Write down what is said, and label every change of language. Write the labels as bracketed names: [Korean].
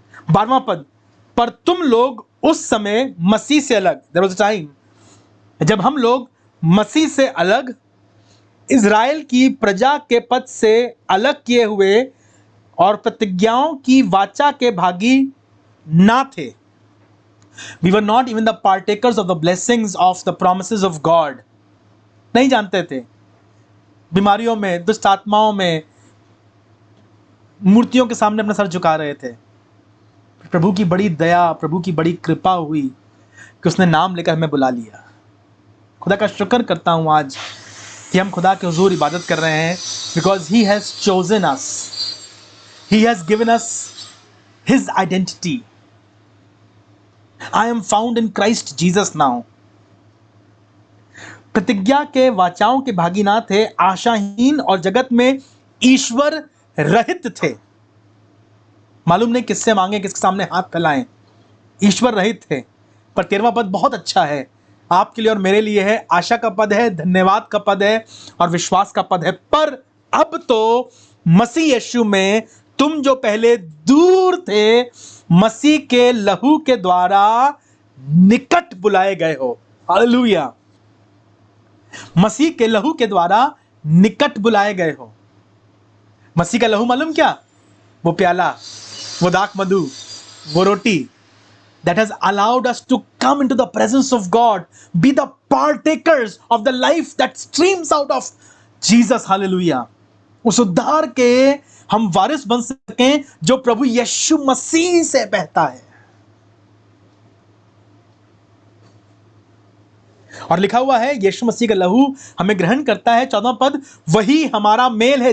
[Hindi] बारहवां पद, पर तुम लोग उस समय मसीह से अलग, [English] there was a time [Hindi] जब हम लोग मसीह से अलग, इज़राइल की प्रजा के पद से अलग किए हुए और प्रतिज्ञाओं की वाचा के भागी ना थे। [English] We were not even the partakers of the blessings of the promises of God. [Hindi] नहीं जानते थे। बीमारियों में, दुष्ट आत्माओं में, मूर्तियों के सामने अपना सर झुका रहे थे। प्रभु की बड़ी दया, प्रभु की बड़ी कृपा हुई कि उसने नाम लेकर हमें बुला लिया। खुदा का शुक्र करता हूं आज कि हम खुदा के हुजूर इबादत कर रहे हैं, [English] Because he has chosen us, he has given us his identity. I am found in Christ Jesus now. [Hindi] प्रतिज्ञा के वाचाओं के भागी ना थे, आशाहीन और जगत में ईश्वर रहित थे। मालूम नहीं किससे मांगे, किसके सामने हाथ फैलाएं, ईश्वर रहित थे। पर 13वां पद बहुत अच्छा है, आपके लिए और मेरे लिए है। आशा का पद है, धन्यवाद का पद है और विश्वास का पद है। पर अब तो मसीह यीशु में तुम जो पहले दूर थे, मसीह के लहू के द्वारा निकट बुलाए गए हो। हालेलुया। मसीह के लहू के द्वारा निकट बुलाए गए हो। मसीह का लहू मालूम क्या? वो प्याला, वो दाख मधु, वो रोटी, [English] that has allowed us to come into the presence of God, be the partakers of the life that streams out of Jesus. Hallelujah. [Hindi] उस उद्धार के हम वारिस बन सकें जो प्रभु यीशु मसीह से बहता है। और लिखा हुआ है यीशु मसीह का लहू हमें ग्रहण करता है। 14वां पद, वही हमारा मेल है।